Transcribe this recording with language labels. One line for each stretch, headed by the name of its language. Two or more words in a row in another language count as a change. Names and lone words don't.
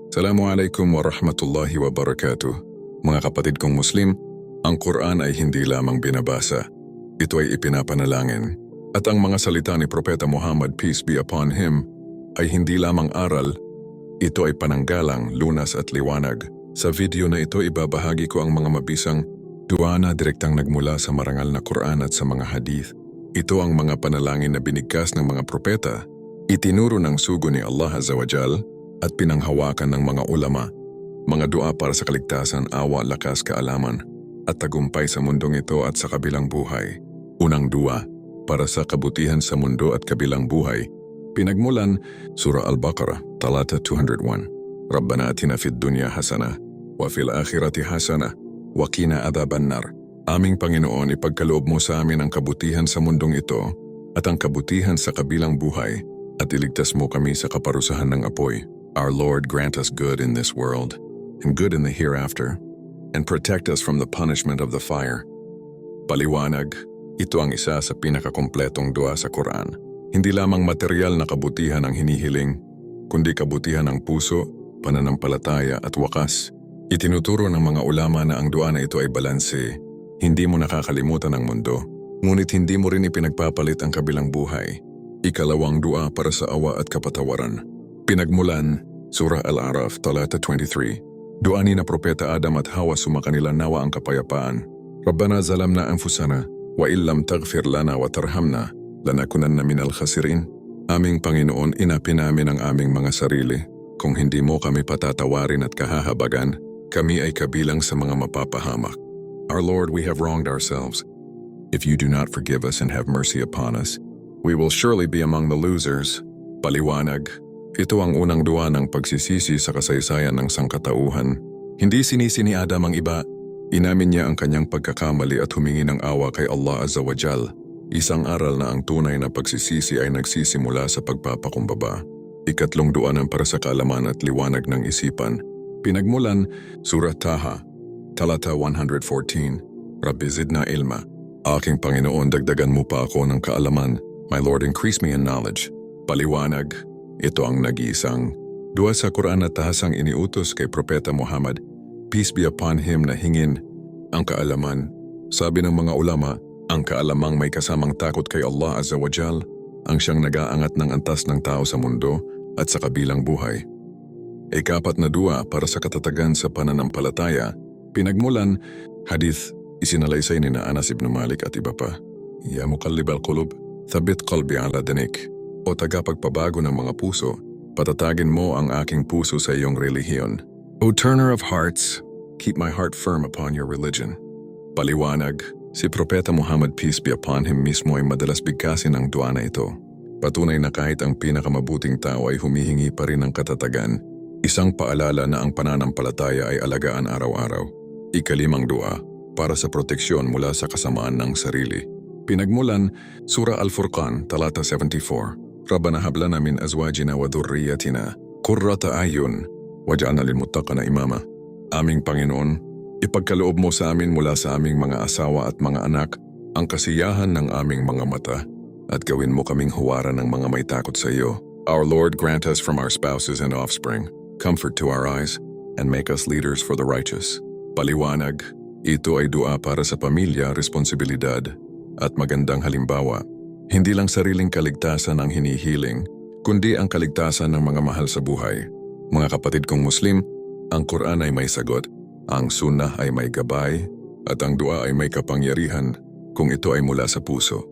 Arabic: السلام عليكم ورحمة الله وبركاته.
Filipino: Mga kapatid kong Muslim, ang Quran ay hindi lamang binabasa. Ito ay ipinapanalangin. At ang mga salita ni Propeta Muhammad,
English: peace be upon him,
Filipino: ay hindi lamang aral. Ito ay pananggalang, lunas at liwanag. Sa video na ito ibabahagi ko ang mga mabisang dua na direktang nagmula sa marangal na Quran at sa mga hadith. Ito ang mga panalangin na binigkas ng mga propeta, itinuro ng sugo ni Allah
Arabic: عز وجل,
Filipino: at pinanghawakan ng mga ulama, mga dua para sa kaligtasan, awa, lakas, kaalaman, at tagumpay sa mundong ito at sa kabilang buhay. Unang dua, para sa kabutihan sa mundo at kabilang buhay. Pinagmulan, Surah Al-Baqarah, talata 201.
Arabic: ربنا آتنا في الدنيا حسنة، وفي الآخرة حسنة، وقنا عذاب النار.
Filipino: Aming Panginoon, ipagkaloob mo sa amin ang kabutihan sa mundong ito at ang kabutihan sa kabilang buhay, at iligtas mo kami sa kaparusahan ng apoy.
English: Our Lord, grant us good in this world, and good in the hereafter, and protect us from the punishment of the fire.
Filipino: Paliwanag, ito ang isa sa pinakakumpletong dua sa Quran. Hindi lamang material na kabutihan ang hinihiling, kundi kabutihan ng puso, pananampalataya at wakas. Itinuturo ng mga ulama na ang dua na ito ay balanse. Hindi mo nakakalimutan ang mundo, ngunit hindi mo rin ipinagpapalit ang kabilang buhay. Ikalawang dua para sa awa at kapatawaran. Pinagmulan, Surah Al-A'raf, talata 23. Dua ni na Propeta Adam at Hawa sumakanila nawa ang kapayapaan.
Arabic: ربنا ظلمنا أنفسنا، وإن لم تغفر لنا وترحمنا، لنكونن من الخاسرين.
Filipino: Aming Panginoon, inapi namin ang aming mga sarili. Kung hindi mo kami patatawarin at kahahabagan, kami ay kabilang sa mga mapapahamak.
English: Our Lord, we have wronged ourselves. If you do not forgive us and have mercy upon us, we will surely be among the losers.
Filipino: Paliwanag, ito ang unang dua ng pagsisisi sa kasaysayan ng sangkatauhan. Hindi sinisi ni Adam ang iba. Inamin niya ang kanyang pagkakamali at humingi ng awa kay Allah
Arabic: عز وجل.
Filipino: Isang aral na ang tunay na pagsisisi ay nagsisimula sa pagpapakumbaba. Ikatlong dua ng para sa kaalaman at liwanag ng isipan. Pinagmulan, Surah Taha, talata 114.
Arabic: رب زدنا علما.
Filipino: Aking Panginoon, dagdagan mo pa ako ng kaalaman.
English: My Lord, increase me in knowledge.
Filipino: Paliwanag, ito ang nag-iisang dua sa Quran at tahasang iniutos kay Propeta Muhammad,
English: peace be upon him,
Filipino: na hingin ang kaalaman. Sabi ng mga ulama, ang kaalamang may kasamang takot kay Allah
Arabic: عز وجل
Filipino: ang siyang nag-aangat ng antas ng tao sa mundo at sa kabilang buhay. Ikapat na dua para sa katatagan sa pananampalataya. Pinagmulan, hadith, isinalaysay ni na Anas ibn Malik at iba pa.
Arabic: يا مقلب القلوب، ثبت قلبي على دينك.
Filipino: O tagapagpabago ng mga puso, patatagin mo ang aking puso sa iyong relihiyon.
English: O turner of hearts, keep my heart firm upon your religion.
Filipino: Paliwanag, si Propeta Muhammad,
English: peace be upon him,
Filipino: mismo ay madalas bigkasin ang dua na ito. Patunay na kahit ang pinakamabuting tao ay humihingi pa rin ng katatagan, isang paalala na ang pananampalataya ay alagaan araw-araw. Ikalimang dua, para sa proteksyon mula sa kasamaan ng sarili. Pinagmulan, Surah Al-Furqan, talata 74.
Arabic: ربنا هب لنا من أزواجنا وذرياتنا قرة أعين واجعلنا للمتقين إماما.
Filipino: Aming Panginoon, ipagkaloob mo sa amin mula sa aming mga asawa at mga anak ang kasiyahan ng aming mga mata, at gawin mo kaming huwaran ng mga may takot sa iyo.
English: Our Lord, grant us from our spouses and offspring comfort to our eyes, and make us leaders for the righteous.
Filipino: Paliwanag, ito ay dua para sa pamilya, responsibilidad at magandang halimbawa. Hindi lang sariling kaligtasan ang hinihiling, kundi ang kaligtasan ng mga mahal sa buhay. Mga kapatid kong Muslim, ang Quran ay may sagot, ang Sunnah ay may gabay, at ang dua ay may kapangyarihan kung ito ay mula sa puso.